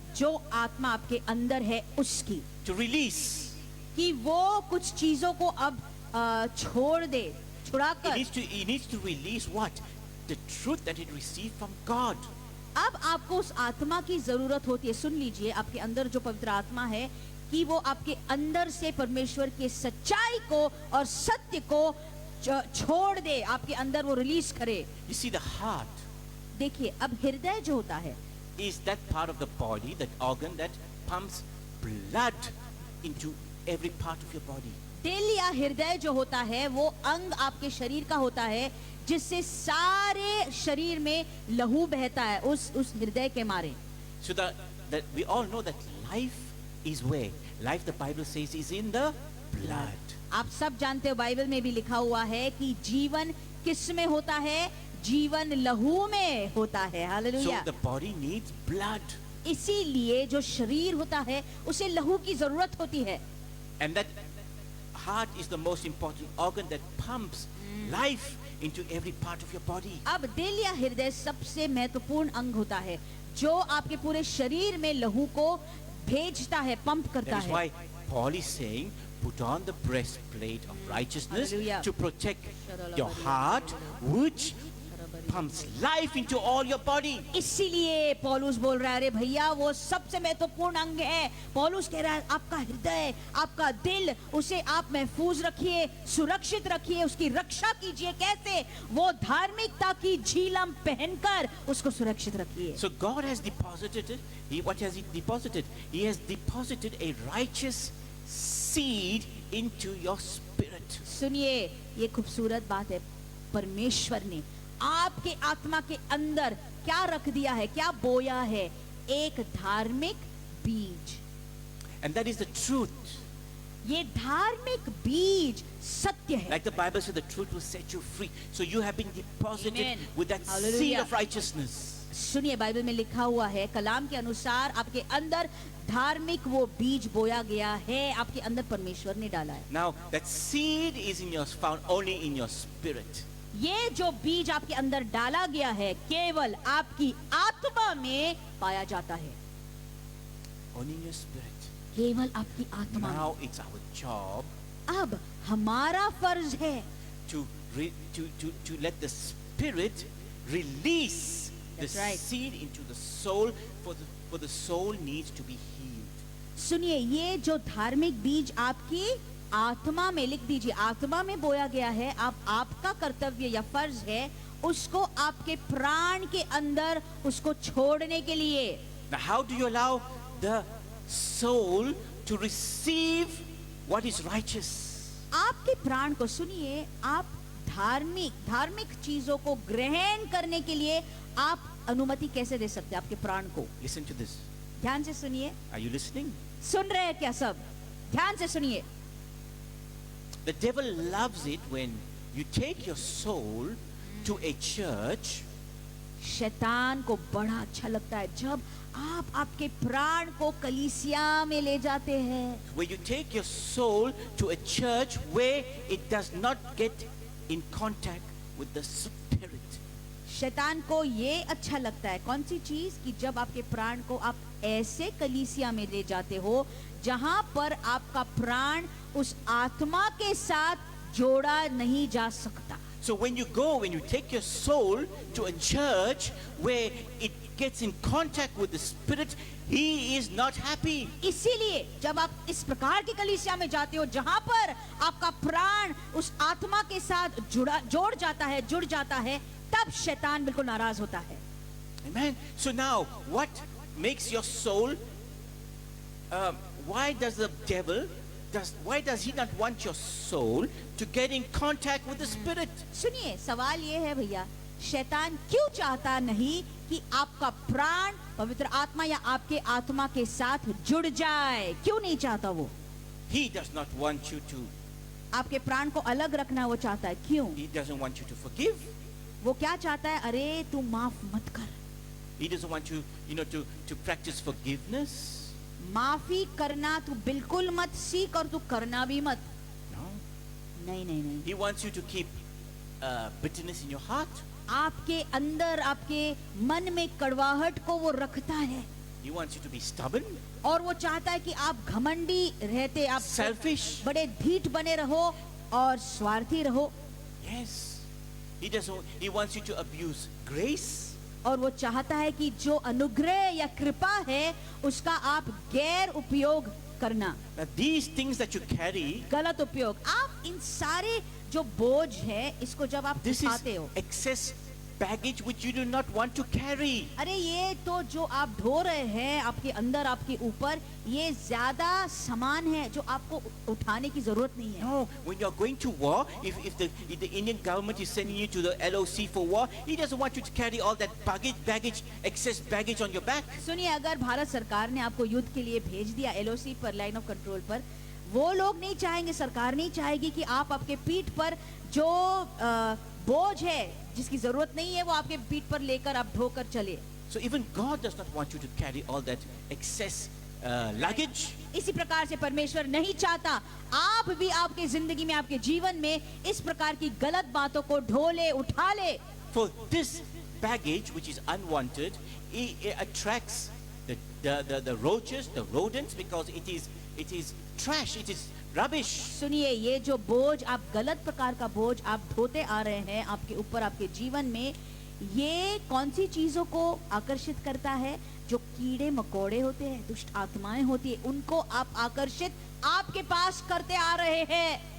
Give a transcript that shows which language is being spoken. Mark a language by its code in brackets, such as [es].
[hi] जो आत्मा आपके अंदर है उसकी, [en] to release. [hi] कि वो कुछ चीजों को अब छोड़ दे, छुड़ाकर [en] It needs to release what? The truth that it received from God. [hi] अब आपको उस आत्मा की जरूरत होती है। सुन लीजिए, आपके अंदर जो पवित्र आत्मा है, कि वो आपके अंदर से परमेश्वर के सच्चाई को और सत्य को छोड़ दे, आपके अंदर वो रिलीज करे। [en] You see, the heart [hi] देखिए, अब हृदय जो होता है, [en] is that part of the body, that organ that pumps blood into every part of your body. [hi] दिल या हृदय जो होता है, वो अंग आपके शरीर का होता है जिससे सारे शरीर में लहू बहता है उस हृदय के मारे। [en] So that we all know that life is where? Life, the Bible says, is in the blood. [hi] आप सब जानते हो, बाइबल में भी लिखा हुआ है कि जीवन किस में होता है? जीवन लहू में होता है। Hallelujah. [en] So the body needs blood. [hi] इसीलिए जो शरीर होता है उसे लहू की जरूरत होती है। [en] And that heart is the most important organ that pumps life into every part of your body. [hi] अब दिल या हृदय सबसे महत्वपूर्ण अंग होता है जो आपके पूरे शरीर में लहू को भेजता है, पंप करता [en] That is [hi] है। [en] why Paul is saying, put on the breastplate of righteousness Hallelujah. to protect your heart, which pumps life into all your body. [hi] इसीलिए पौलुस बोल रहा है, अरे भैया वो सबसे महत्वपूर्ण अंग है। पौलुस कह रहा है, आपका हृदय, आपका दिल, उसे आप महफूज रखिए, सुरक्षित रखिए, उसकी रक्षा कीजिए। कैसे? वो धार्मिकता की झीलम पहनकर उसको सुरक्षित रखिए। [en] So God has deposited it. What has He deposited? He has deposited a righteous seed into your spirit. [hi] सुनिए, ये खूबसूरत बात है, परमेश्वर ने आपके आत्मा के अंदर क्या रख दिया है, क्या बोया है? एक धार्मिक बीज। [en] And that is the truth. [hi] ये धार्मिक बीज सत्य है। [en] Like the Bible says, the truth will set you free. So you have been deposited Amen. with that seed Hallelujah. of righteousness. [hi] सुनिए, बाइबल में लिखा हुआ है, कलाम के अनुसार आपके अंदर धार्मिक वो बीज बोया गया है, आपके अंदर परमेश्वर ने डाला है। [en] Now that seed is found only in your spirit. [hi] ये जो बीज आपके अंदर डाला गया है, केवल आपकी आत्मा में पाया जाता है। [en] Only in your spirit. [hi] केवल आपकी आत्मा में। [en] Now it's our job [hi] अब हमारा फर्ज है [en] to let the spirit release the That's right. seed into the soul, for the soul needs to be healed. [hi] सुनिए, ये जो धार्मिक बीज आपकी आत्मा में, लिख दीजिए, आत्मा में बोया गया है। आपका कर्तव्य या फर्ज है उसको आपके प्राण के अंदर उसको छोड़ने के लिए। [en] Now how do you allow the soul to receive what is righteous? [hi] आपके प्राण को, सुनिए, आप धार्मिक चीजों को ग्रहण करने के लिए आप अनुमति कैसे दे सकते हैं आपके प्राण को? [en] Listen to this. [hi] ध्यान से सुनिए। [en] Are you listening? [hi] सुन रहे हैं क्या सब? ध्यान से सुनिए। [en] The devil loves it when you take your soul to a church. [hi] शैतान को बड़ा अच्छा लगता है जब आप आपके प्राण को कलीसिया में ले जाते हैं, [en] Where you take your soul to a church where it does not get in contact with the spirit. [hi] शैतान को ये अच्छा लगता है, कौन सी चीज, कि जब आपके प्राण को आप ऐसे कलीसिया में ले जाते हो जहां पर आपका प्राण उस आत्मा के साथ जोड़ा नहीं जा सकता। [en] So when you take your soul to a church where it gets in contact with the Spirit, he is not happy. [hi] इसीलिए जब आप इस प्रकार की कलीसिया में जाते हो जहां पर आपका प्राण उस आत्मा के साथ जुड़ जाता है, तब शैतान बिल्कुल नाराज होता है। [en] Amen. So now, what makes your soul? Why does the devil? Why does he not want your soul to get in contact with the Spirit? [hi] सुनिए, सवाल ये है भैया, शैतान क्यों चाहता नहीं कि आपका प्राण पवित्र आत्मा या आपके आत्मा के साथ जुड़ जाए? क्यों नहीं चाहता वो? [en] He does not want you to. [hi] आपके प्राण को अलग रखना वो चाहता है। क्यों? [en] He doesn't want you to forgive. [hi] वो क्या चाहता है? अरे तू माफ मत कर। [en] He doesn't want you, to practice forgiveness. [hi] माफी करना तू बिल्कुल मत सीख और तू करना भी मत। [en] No. [hi] नहीं। [en] He wants you to keep bitterness in your heart. [hi] आपके अंदर, आपके मन में कड़वाहट को वो रखता है। [en] He wants you to be stubborn, [hi] और वो चाहता है कि आप घमंडी रहते, आप [en] selfish. [hi] बड़े ढीठ बने रहो और स्वार्थी रहो। [en] Yes. He wants you to abuse grace. [hi] और वो चाहता है कि जो अनुग्रह या कृपा है उसका आप गैर उपयोग करना। [en] Now these things that you carry, [hi] गलत उपयोग। आप इन सारे जो बोझ है इसको जब आप [en] this is [hi] उठाते हो, [en] excess baggage which you do not want to carry. [hi] अरे ये तो जो आप ढो रहे हैं आपके अंदर, आपके ऊपर, ये ज्यादा सामान है जो आपको उठाने की जरूरत नहीं है। [en] No, when you are going to war, if the Indian government is sending you to the LOC for war, he doesn't want you to carry all that baggage, excess baggage on your back. [hi] सुनिए, अगर भारत सरकार ने आपको युद्ध के लिए भेज दिया LOC पर, लाइन ऑफ कंट्रोल पर, वो लोग नहीं चाहेंगे, सरकार नहीं चाहेगी कि आप आपके पीठ पर जो बोझ है जिसकी जरूरत नहीं है वो आपके पीठ पर लेकर आप ढोकर चले। [en] So even God does not want you to carry all that excess luggage. [hi] इसी प्रकार से परमेश्वर नहीं चाहता आप भी आपके जिंदगी में, आपके जीवन में इस प्रकार की गलत बातों को ढोले, उठा ले। [en] For this baggage which is unwanted, it attracts the roaches, the rodents, because it is trash, it is rubbish. [hi] सुनिए, ये जो बोझ, आप गलत प्रकार का बोझ आप ढोते आ रहे हैं आपके ऊपर, आपके जीवन में, ये कौन सी चीजों को आकर्षित करता है? जो कीड़े मकोड़े होते हैं, दुष्ट आत्माएं होती है, उनको आप आकर्षित आपके पास करते आ रहे हैं।